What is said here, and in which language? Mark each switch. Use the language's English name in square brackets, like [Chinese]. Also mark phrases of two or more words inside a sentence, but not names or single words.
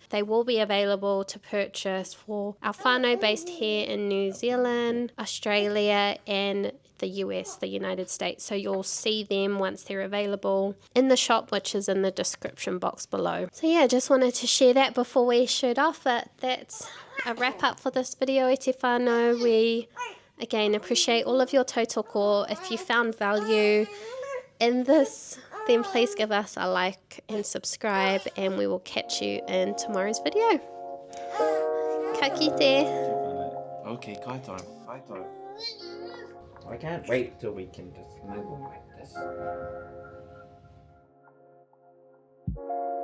[English] They will be available to purchase for our whānau based here in New Zealand, Australia and the US, the United States. So you'll see them once they're available in the shop, which is in the description box below. So yeah, just wanted to share that before we shoot off. But that's a wrap up for this video, [Māori] e te whānau. [English] We again appreciate all of your tautoko. If you found value in this, then please give us a like and subscribe, and we will catch you in tomorrow's video. [Māori] Ka kite. [English] Okay, kai time. Kai time. I can't wait till we can just snuggle like this.